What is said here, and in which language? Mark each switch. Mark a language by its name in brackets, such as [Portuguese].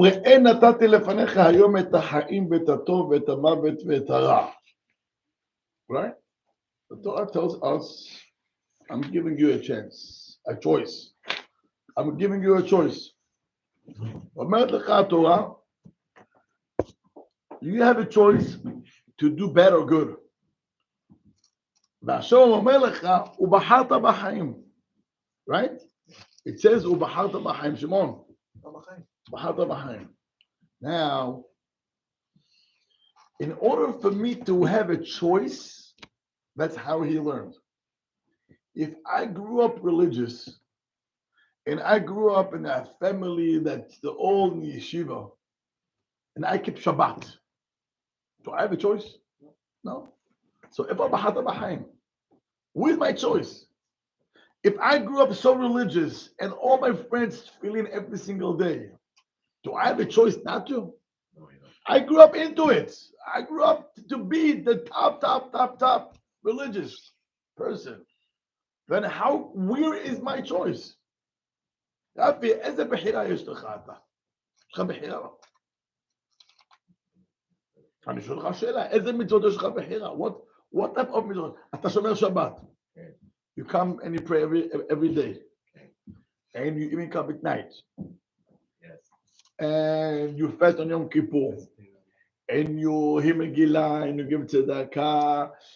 [Hebrew] ראה נתתי לפניך היום את החיים ואת הטוב ואת המוות ואת הרע. [English] Right? The Torah tells us, I'm giving you a chance, a choice. I'm giving you a choice. [Hebrew] אומרת לך התורה, [English] you have a choice to do bad or good. [Hebrew] והשם אומר לך, ובחרת בחיים. [English] Right? It says, [Hebrew] ובחרת בחיים. שמעון. בחרת בחיים. [English] Now, in order for me to have a choice, that's how he learned. If I grew up religious, and I grew up in a family that's the old yeshiva, and I keep Shabbat, do I have a choice? No. So if I'm Bahata Bahaim, where's my choice? If I grew up so religious and all my friends feeling every single day, do I have a choice not to? No, you don't. I grew up into it. I grew up to be the top religious person. Then how, where is my choice? [Hebrew] רבי, איזה בחירה יש לך אתה? יש לך בחירה? אני שואל לך שאלה, איזה מצוות יש לך בחירה? [English] What type of מצוות? [Hebrew] אתה שומר שבת. [English] You come and you pray every day. And you even come at night. And you fast on Yom Kippur. And you hear Megillah and you give tzedakah.